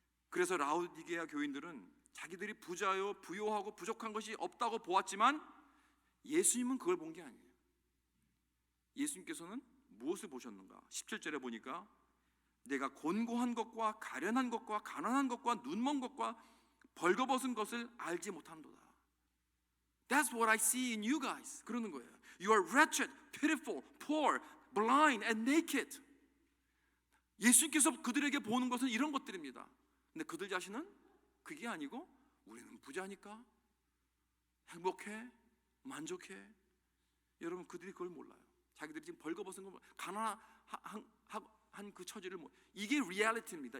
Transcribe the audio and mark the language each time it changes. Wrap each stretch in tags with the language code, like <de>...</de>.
<ko>그래서 라오디게아 교인들은 자기들이 부자요 부요하고 부족한 것이 없다고 보았지만 예수님은 그걸 본 게 아니에요. 예수님께서는 무엇을 보셨는가? 17절에 보니까 내가 곤고한 것과 가련한 것과 가난한 것과 눈먼 것과 벌거벗은 것을 알지 못한도다.</ko> <en>That's what I see in you guys.</en> <ko>그러는 거예요.</ko> <en>You are wretched, pitiful, poor, blind and naked.</en> <ko>예수님께서 그들에게 보는 것은 이런 것들입니다. 근데 그들 자신은 그게 아니고 우리는 부자니까 행복해, 만족해. 여러분, 그들이 그걸 몰라요. 자기들이 지금 벌거벗은 거 가난한 그 처지를 이게 리얼리티입니다.</ko>